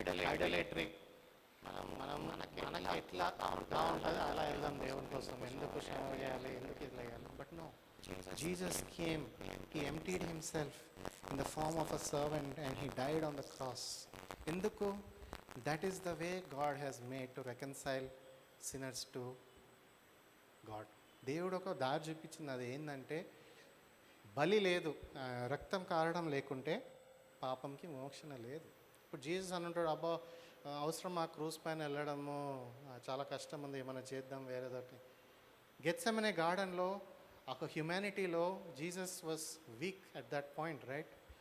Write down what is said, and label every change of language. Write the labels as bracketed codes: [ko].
[te] Idolatry, మనం మనకి ఎట్లా ఉంటా ఉంటుంది అలా వెళ్దాం దేవుని కోసం. ఎందుకు శ్రమ చేయాలి, ఎందుకు ఇది చేయాలి? [en] But no, Jesus came, he emptied himself in the form of a servant and he died on the cross. ఎందుకు? That is the way God has made to reconcile sinners to God. [te] దేవుడు ఒక దారి చూపించింది. అది ఏంటంటే బలి లేదు, రక్తం కారడం లేకుంటే పాపంకి మోక్షణ లేదు. ఇప్పుడు జీసస్ అని ఉంటాడు, అబ్బా అవసరం ఆ క్రూజ్ పైన వెళ్ళడము, చాలా కష్టం ఉంది, ఏమైనా చేద్దాం వేరేదోటి. గెత్సెమనే గార్డెన్లో ఒక హ్యుమానిటీలో [en] Jesus was weak at that point, right?